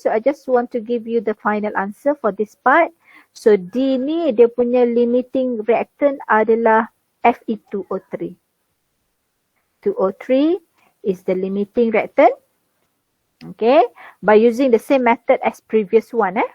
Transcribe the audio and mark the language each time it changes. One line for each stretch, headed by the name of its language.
English: So I just want to give you the final answer for this part.
Malay: So D ni dia punya limiting reactant adalah Fe2O3.
English: 2O3 is the limiting reactant. Okay, by using the same method as previous one.